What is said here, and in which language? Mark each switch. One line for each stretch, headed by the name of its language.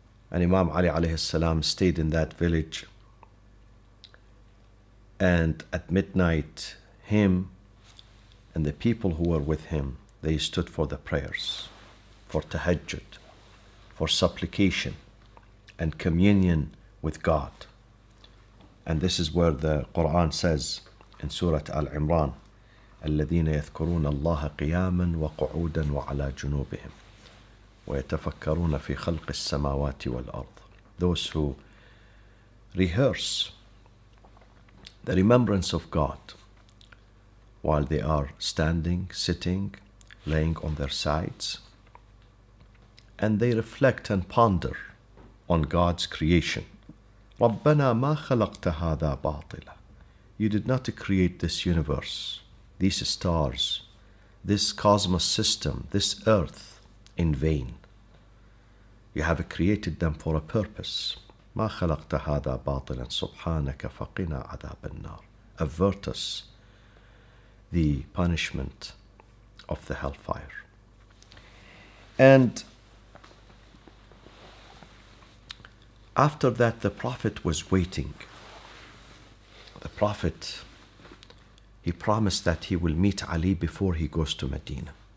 English: And Imam Ali alayhi salam stayed in that village, and at midnight, him and the people who were with him, they stood for the prayers, for tahajjud, for supplication and communion with God. And this is where the Quran says in Surah Al-Imran,
Arabic: الذين يذكرون الله قياما وقعودا وعلى جنوبهم ويتفكرون في خلق السماوات والأرض.
English: Those who rehearse the remembrance of God while they are standing, sitting, laying on their sides, and they reflect and ponder on God's creation.
Arabic: رَبَّنَا مَا خَلَقْتَ هَذَا بَاطِلًا.
English: You did not create this universe, these stars, this cosmos system, this earth in vain. You have created them for a purpose.
Arabic: ما خلقت هذا باطلا سبحانك فقنا عذاب النار.
English: Avert us the punishment of the hellfire. And after that, the Prophet was waiting. The Prophet, he promised that he will meet Ali before he goes to Medina.